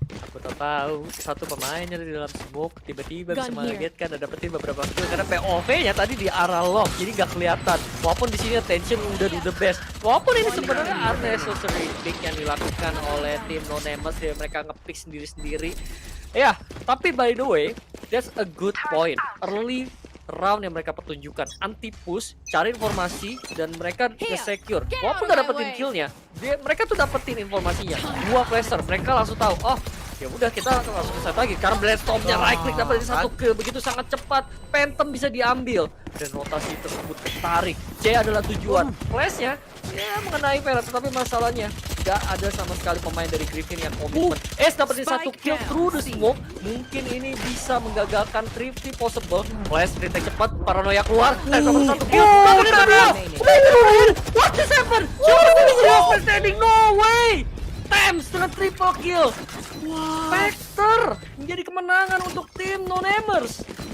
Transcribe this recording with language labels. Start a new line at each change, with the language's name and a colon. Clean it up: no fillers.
Indonesian: Kita tahu satu pemainnya di dalam smoke tiba-tiba bisa mengagetkan dan dapetin beberapa kill karena POV-nya tadi di arah lock, jadi nggak kelihatan. Walaupun di sini attention udah
English: do the best.
Indonesian: Walaupun ini sebenarnya unnecessary pick yang dilakukan oleh tim Non-Namers, ya mereka nge-pick sendiri-sendiri. Ya, tapi
English: by the way, that's a good point.
Indonesian: Early round yang mereka pertunjukkan, anti push, cari informasi dan mereka secure. Walaupun gak dapetin killnya, mereka tuh dapetin informasinya. 2 flasher, mereka langsung tahu. Oh, ya udah kita langsung ke lagi. Karena blast stormnya right click dapetin 1 kill begitu sangat cepat. Phantom bisa diambil dan rotasi tersebut ketarik. C adalah tujuan. Flashnya ya mengenai Vera, tetapi masalahnya gak ada sama sekali pemain dari Griffin yang komitmen. Dapetin
English: 1 kill through the smoke.
Indonesian: Mungkin ini bisa menggagalkan thrifty possible. Flash retake cepat, paranoia keluar. Dapetin 1 kill.
English: What just happened? Standing, no way! Thames
Indonesian: dengan
English: triple kill.
Indonesian: Spectre menjadi kemenangan untuk tim Non-Namers.